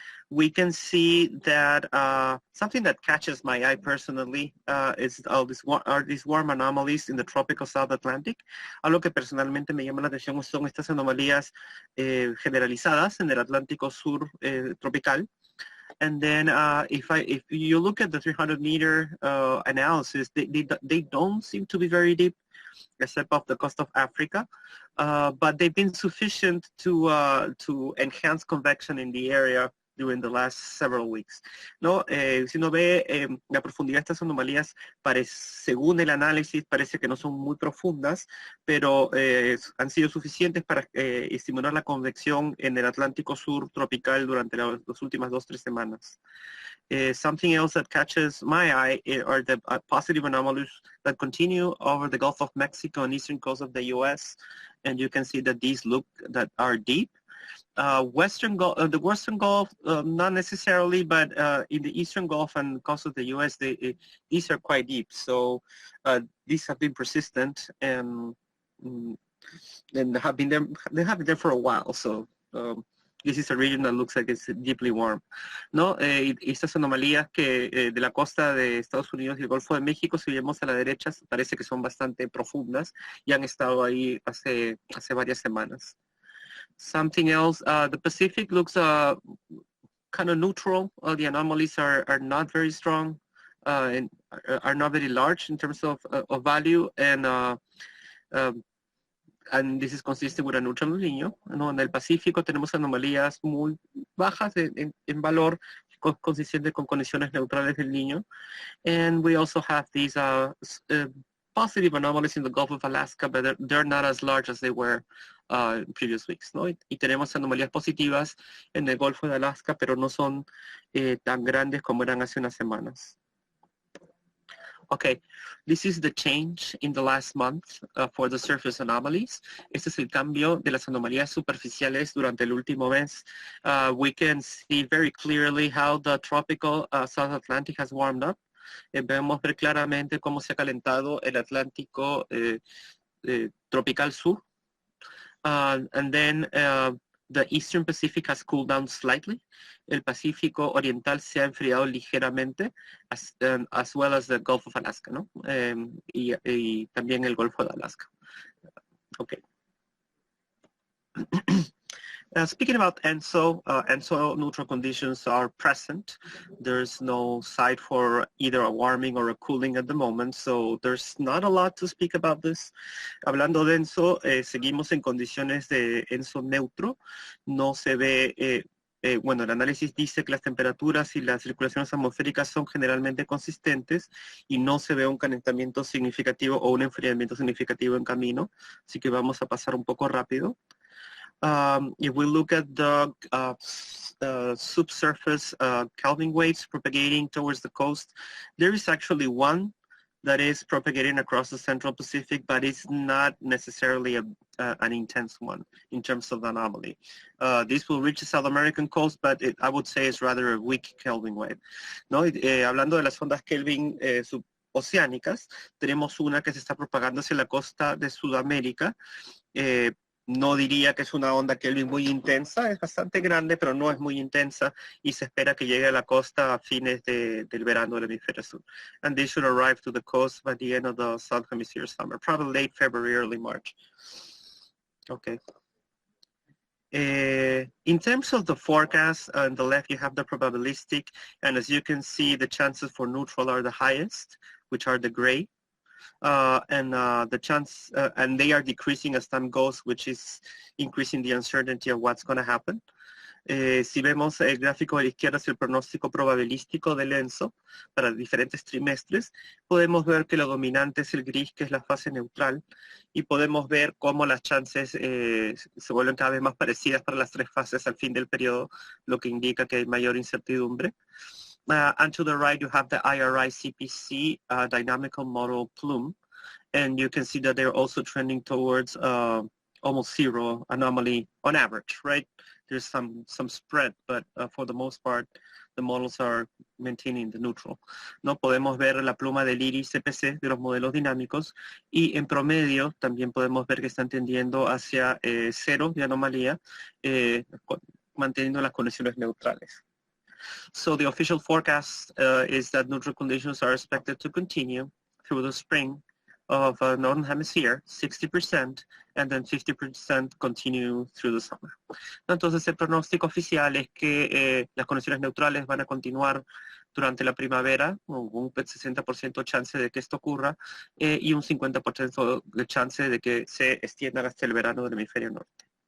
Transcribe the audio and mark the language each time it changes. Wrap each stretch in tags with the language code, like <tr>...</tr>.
<en>We can see that something that catches my eye personally is these warm anomalies in the tropical South Atlantic.</en> <es>Algo que personalmente me llama la atención son estas anomalías generalizadas en el Atlántico Sur tropical.</es> <en>And then if you look at the 300-meter analysis, they don't seem to be very deep, except off the coast of Africa, but they've been sufficient to enhance convection in the area during the last several weeks.</en> <es>¿No? Si uno ve la profundidad de estas anomalías, según el análisis, parece que no son muy profundas, pero han sido suficientes para estimular la convección en el Atlántico Sur tropical durante las últimas 2-3 semanas.</es> <en>Something else that catches my eye are the positive anomalies that continue over the Gulf of Mexico and eastern coast of the U.S. And you can see that these that are deep. The Western Gulf, not necessarily, but in the Eastern Gulf and coast of the U.S., these are quite deep. So these have been persistent and have been there. They have been there for a while. So this is a region that looks like it's deeply warm.</en> <es>¿No? Estas anomalías que de la costa de Estados Unidos y el Golfo de México, si vemos a la derecha, parece que son bastante profundas y han estado ahí hace varias semanas.</es> <en>Something else, the Pacific looks kind of neutral. The anomalies are not very strong and are not very large in terms of value, and this is consistent with a neutral El Niño.</en> <es>¿No? En el Pacífico tenemos anomalías muy bajas en valor, consistente con condiciones neutrales del Niño.</es> <en>And we also have these positive anomalies in the Gulf of Alaska, but they're not as large as they were in previous weeks,</en> <es>¿no? Y tenemos anomalías positivas en el Golfo de Alaska, pero no son tan grandes como eran hace unas semanas.</es> <en>Okay, this is the change in the last month for the surface anomalies.</en> <es>Este es el cambio de las anomalías superficiales durante el último mes.</es> <en>We can see very clearly how the tropical South Atlantic has warmed up.</en> <es>Podemos ver claramente cómo se ha calentado el Atlántico tropical sur.</es> <en>And then the Eastern Pacific has cooled down slightly.</en> <es>El Pacífico Oriental se ha enfriado ligeramente,</es> <en>as well as the Gulf of Alaska,</en> <es>¿no? Y también el Golfo de Alaska.</es> <en>Okay. Speaking about ENSO, ENSO neutral conditions are present. There's no site for either a warming or a cooling at the moment, so there's not a lot to speak about this.</en> <es>Hablando de ENSO, seguimos en condiciones de ENSO neutro. No se ve, bueno, el análisis dice que las temperaturas y las circulaciones atmosféricas son generalmente consistentes y no se ve un calentamiento significativo o un enfriamiento significativo en camino, así que vamos a pasar un poco rápido.</es> <en>If we look at the subsurface Kelvin waves propagating towards the coast, there is actually one that is propagating across the Central Pacific, but it's not necessarily an intense one in terms of the anomaly. This will reach the South American coast, but I would say it's rather a weak Kelvin wave.</en> <es>¿No? Hablando de las ondas Kelvin oceánicas, tenemos una que se está propagando hacia la costa de Sudamérica. No diría que es una onda Kelvin muy intensa, es bastante grande, pero no es muy intensa y se espera que llegue a la costa a fines del verano del hemisferio sur.</es> <en>And they should arrive to the coast by the end of the Southern Hemisphere summer, probably late February, early March. Okay. In terms of the forecast, on the left you have the probabilistic, and as you can see, the chances for neutral are the highest, which are the gray. The chance, and they are decreasing as time goes, which is increasing the uncertainty of what's going to happen.</en> <es>Si vemos el gráfico de la izquierda es el pronóstico probabilístico del ENSO para diferentes trimestres, podemos ver que lo dominante es el gris, que es la fase neutral, y podemos ver cómo las chances se vuelven cada vez más parecidas para las tres fases al fin del periodo, lo que indica que hay mayor incertidumbre.</es> <en>And to the right, you have the IRI CPC dynamical model plume, and you can see that they're also trending towards almost zero anomaly on average, right? There's some spread, but for the most part, the models are maintaining the neutral.</en> <es>No podemos ver la pluma del IRI CPC de los modelos dinámicos, y en promedio también podemos ver que están tendiendo hacia cero de anomalía, manteniendo las condiciones neutrales.</es> <en>So the official forecast is that neutral conditions are expected to continue through the spring of Northern Hemisphere, 60%, and then 50% continue through the summer.</en> <es>Entonces el pronóstico oficial es que las condiciones neutrales van a continuar durante la primavera, un 60% chance de que esto ocurra, y un 50% de chance de que se extiendan hasta el verano del hemisferio norte.</es>